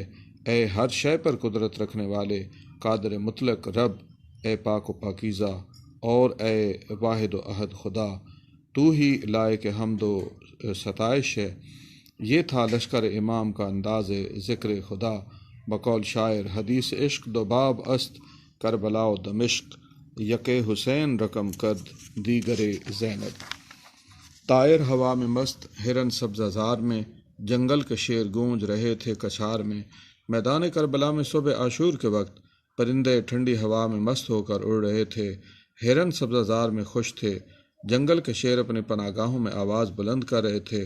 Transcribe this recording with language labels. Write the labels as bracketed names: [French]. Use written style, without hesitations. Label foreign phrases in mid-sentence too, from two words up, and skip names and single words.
[Urdu] اے ہر شے پر قدرت رکھنے والے قادر مطلق رب، اے پاک و پاکیزہ اور اے واحد و احد خدا، تو ہی لائق حمد و ستائش ہے۔ یہ تھا لشکر امام کا انداز ذکر خدا۔ بقول شاعر، [Persian] حدیث عشق دو باب است، کربلا و دمشق، یک حسین رقم کرد دیگر زینب۔ [Urdu] طائر ہوا میں مست، ہرن سبزہ زار میں، جنگل کے شیر گونج رہے تھے کچھار میں۔ میدان کربلا میں صبح عاشور کے وقت پرندے ٹھنڈی ہوا میں مست ہو کر اڑ رہے تھے، ہرن سبزہ زار میں خوش تھے، جنگل کے شیر اپنے پناہ گاہوں میں آواز بلند کر رہے تھے۔